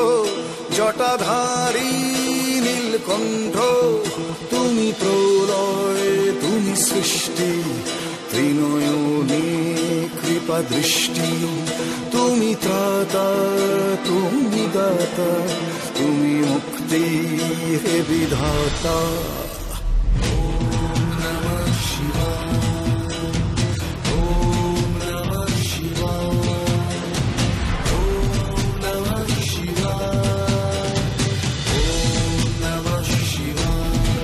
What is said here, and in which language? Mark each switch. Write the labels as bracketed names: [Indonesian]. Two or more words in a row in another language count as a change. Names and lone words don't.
[Bangla] জটাধারী নীলকণ্ঠ, তুমি প্রলয় তুমি সৃষ্টি ত্রিনয়নে কৃপা দৃষ্টি, তুমি ত্রাতা তুমি দাতা তুমি মুক্তি মুক্তি হে বিধাতা। [Sanskrit] ओम नमः शिवाय, ओम नमः शिवाय, ओम नमः शिवाय, ओम नमः शिवाय,